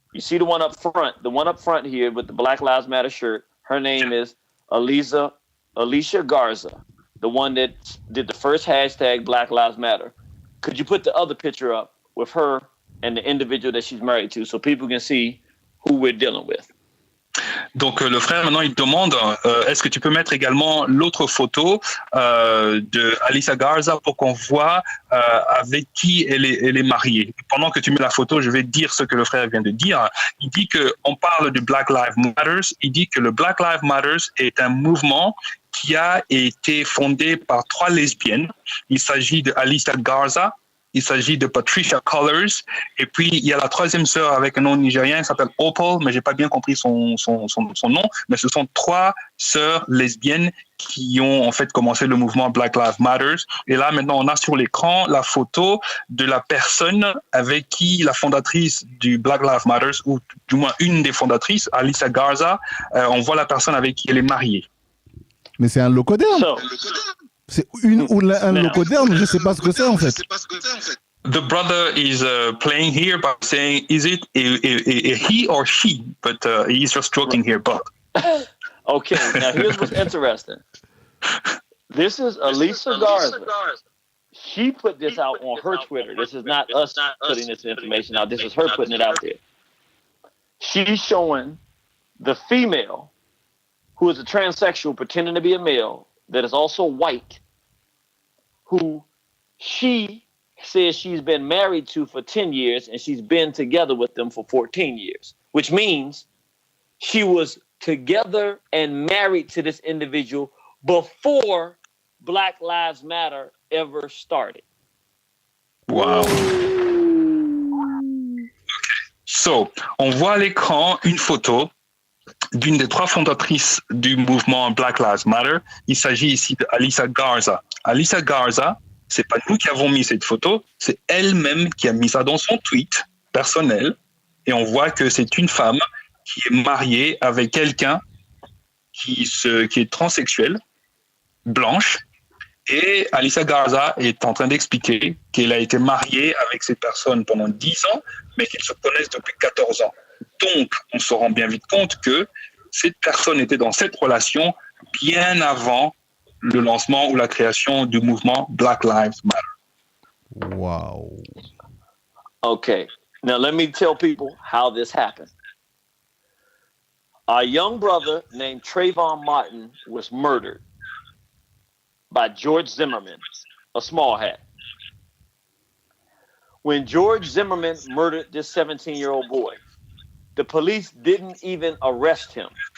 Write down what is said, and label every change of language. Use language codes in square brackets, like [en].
[en] You see the one up front? The one up front here with the Black Lives Matter shirt. Her name is Alicia Garza, the one that did the first hashtag Black Lives Matter. Could you put the other picture up with her and the individual that she's married to so people can see who we're dealing with? [fr] Donc le frère maintenant il demande est-ce que tu peux mettre également l'autre photo de Alisa Garza pour qu'on voit avec qui elle est mariée. Pendant que tu mets la photo, je vais dire ce que le frère vient de dire. Il dit que on parle du Black Lives Matter. Il dit que le Black Lives Matter est un mouvement qui a été fondé par 3 lesbiennes. Il s'agit de Alisa Garza. Il s'agit de Patricia Cullors. Et puis, il y a la 3e sœur avec un nom nigérien qui s'appelle Opal, mais j'ai pas bien compris son nom. Mais ce sont 3 sœurs lesbiennes qui ont en fait commencé le mouvement Black Lives Matter. Et là, maintenant, on a sur l'écran la photo de la personne avec qui la fondatrice du Black Lives Matter, ou du moins une des fondatrices, Alisa Garza, on voit la personne avec qui elle est mariée. Mais c'est un locoderme. C'est une ou un locoderme, je ne sais pas ce que c'est en fait. [en] The brother is playing here by saying, is it a he or she? But he's just joking here, but. Okay, now here's what's interesting. This is Alisa Garza. She put this out on her Twitter. This is not us putting this information out. This is her putting it out there. She's showing the female who is a transsexual pretending to be a male that is also white, who she says she's been married to for 10 years and she's been together with them for 14 years, which means she was together and married to this individual before Black Lives Matter ever started. Wow. Okay. [fr] So, on voit à l'écran une photo d'une des 3 fondatrices du mouvement Black Lives Matter. Il s'agit ici d'Alisa Garza. Alisa Garza, c'est pas nous qui avons mis cette photo, c'est elle-même qui a mis ça dans son tweet personnel. Et on voit que c'est une femme qui est mariée avec quelqu'un qui est transsexuel, blanche. Et Alisa Garza est en train d'expliquer qu'elle a été mariée avec cette personne pendant 10 ans, mais qu'ils se connaissent depuis 14 ans. Donc, on se rend bien vite compte que cette personne était dans cette relation bien avant le lancement ou la création du mouvement Black Lives Matter. Wow. [en] Okay, now let me tell people how this happened. Our young brother named Trayvon Martin was murdered by George Zimmerman, a small hat. When George Zimmerman murdered this 17-year-old boy, the police didn't even arrest him.